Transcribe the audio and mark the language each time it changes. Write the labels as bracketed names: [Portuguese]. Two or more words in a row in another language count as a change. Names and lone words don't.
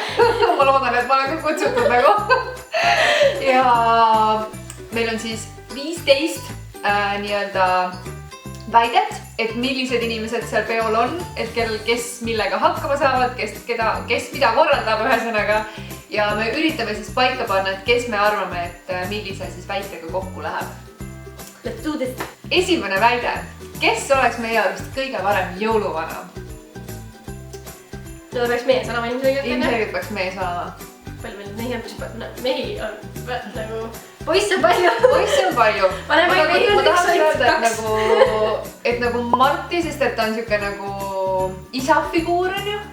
[Estonian] Ma loodan, et ma olen ka kutsutud nagu. Ja meil on siis 15 nii-öelda väidet, et millised inimesed seal peol on, et kes millega hakkama saavad, kes mida korraldab ühesõnaga. Ja me üritame siis paika panna, et kes me arvame, et millise siis väitega kokku läheb. [English] Let's do this! [Estonian] Esimene väide. Kes oleks meie arvast kõige varem jõuluvana? Seda peaks mees olema ilmselgelt. Ilmselgelt peaks mees olema. Palju meil mehi on, mehi on nagu... Poisse on palju. Poisse on palju. Ma tahaks öelda, et nagu Marti, sest et ta on siuke nagu isa figuur on ju.